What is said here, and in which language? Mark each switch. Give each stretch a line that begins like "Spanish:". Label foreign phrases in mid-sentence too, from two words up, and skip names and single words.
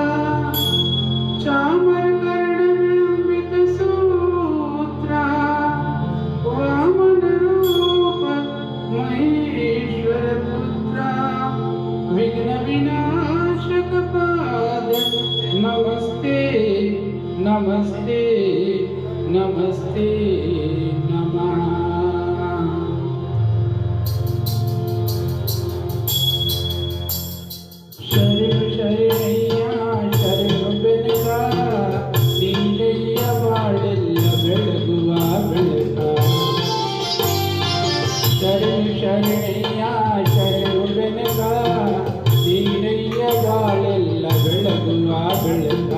Sanskrit: चामर कर्ण विलंबित सूत्रा वामन रूप महेश्वर पुत्रा विघ्न विनाशक पाद नमस्ते नमस्ते नमस्ते नमः।
Kannada: शरण शरणಯ್ಯ ಶರಣು ಬೆನಕ ನೀನಯ್ಯ ಬಾಳೆಲ್ಲ ಬೆಳಗುವ ಬೆಳಕ। ಶರಣ ಶರಣಯ್ಯ ಶರಣು ಬೆನಕ ನೀನಯ್ಯ ಬಾಳೆಲ್ಲ ಬೆಳಗುವ ಬೆಳಕ।